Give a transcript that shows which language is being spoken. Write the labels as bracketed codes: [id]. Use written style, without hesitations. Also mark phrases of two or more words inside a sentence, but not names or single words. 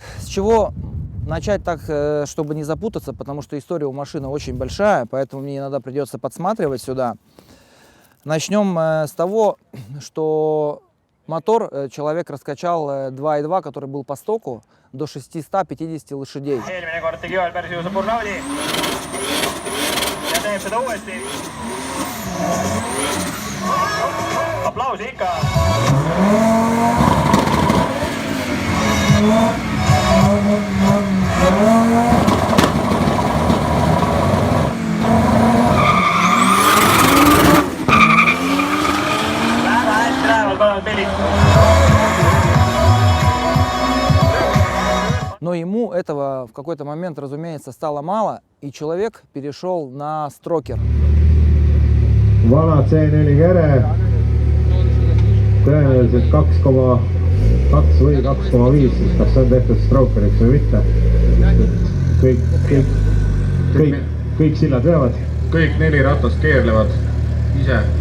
[ru] С чего начать так, чтобы не запутаться, потому что история у машины очень большая, поэтому мне иногда придется подсматривать сюда. Начнем с того, что мотор человек раскачал 2.2, который был по стоку, до 650 лошадей. [et] Eelmine kord tegi ühel päris ilusa burnout'i ja teeb seda uuesti. Aplausi ikka. Väga hästi lähevad mõlemad pillid. [ru] Но ему этого в какой-то момент, разумеется, стало мало, и человек перешел на строкер. [et] Vana C4 kere, tõenäoliselt 2,2 või 2,5, siis kas see on tehtud strokeriks või mitte. Kõik sillad veavad. Kõik 4 ratast keerlevad ise.